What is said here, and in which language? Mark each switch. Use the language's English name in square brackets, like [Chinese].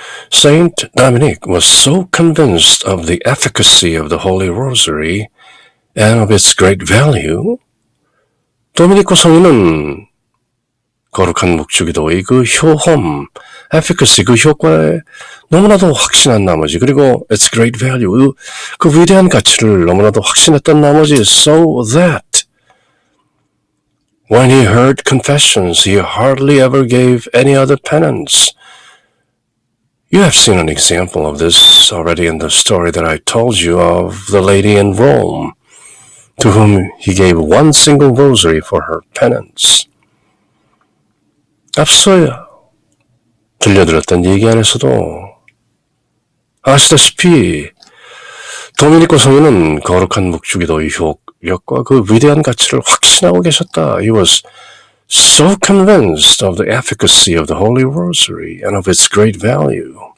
[English] Saint Dominic was so convinced of the efficacy of the Holy Rosary and of its great value. [Korean] 도미니코 성인은 거룩한 묵주기도의 그 효험, [English] efficacy, [Korean] 그 효과에 너무나도 확신한 나머지, 그리고 [English] its great value, [Korean] 그 위대한 가치를 너무나도 확신했던 나머지, [English] so that when he heard confessions, he hardly ever gave any other penance. You have seen an example of this already in the story that I told you of the lady in Rome, to whom he gave one single rosary for her penance. [Korean] 앞서야 들려드렸던 얘기 안에서도 아시다시피 도미니코 성인은 거룩한 묵주기도의 효력과 그 위대한 가치를 확신하고 계셨다. [English] He was so convinced of the efficacy of the Holy Rosary and of its great value.